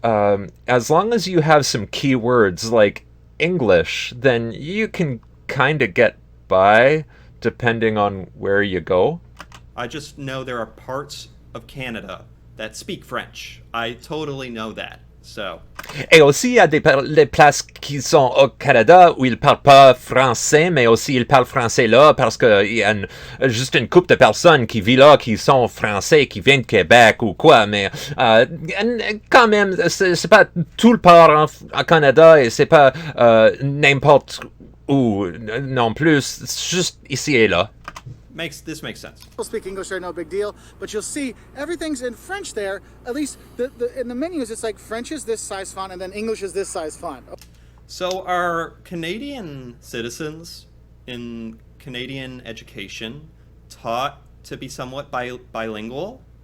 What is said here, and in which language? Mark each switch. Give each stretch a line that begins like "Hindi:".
English: As long as you have some key words like English, then you can kind of get by depending on where you go. I just know there are parts of Canada that speak French. I totally know that. So,
French: Et aussi, il y a des places qui sont au Canada où ils parlent pas français, mais aussi ils parlent français là parce que il y a juste une couple de personnes qui vivent là qui sont français, qui viennent de Québec ou quoi, mais quand même, c'est pas tout le part en Canada et c'est pas n'importe où non plus, c'est juste ici et là.
English: this makes sense. People speak English there, no big deal. But you'll see everything's in French there. At least in the menus, it's like French is this size font and then English is this size font. So, are Canadian citizens in Canadian education taught to be somewhat bilingual?